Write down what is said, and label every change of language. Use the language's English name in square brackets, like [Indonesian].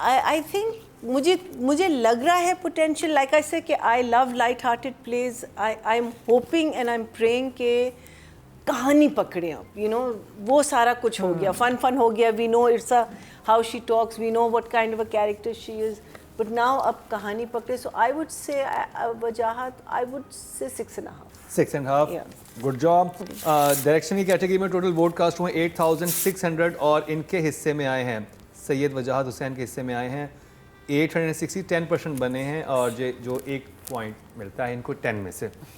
[English] I think [Hindi] मुझे लग रहा है potential. [English] Like I say कि I love light-hearted plays. I'm hoping and I'm praying [Hindi] कि कहानी पकड़े आप. [English] You know, [Hindi] वो सारा कुछ हो गया. [English] Fun [Hindi] हो गया. [English] We know how she talks. We know what kind of a character she is. But now [Hindi] अब कहानी पकड़े. [English] So I would say Wajahat. I would say 6.5. 6.5. Yeah. [Hindi] Good job. Direction की कैटेगरी में टोटल वोट कास्ट हुए 8600 और इनके हिस्से में आए हैं सैयद वजाहत हुसैन के हिस्से में आए हैं 860. 10% बने हैं और जो 1 पॉइंट मिलता है इनको 10 में से.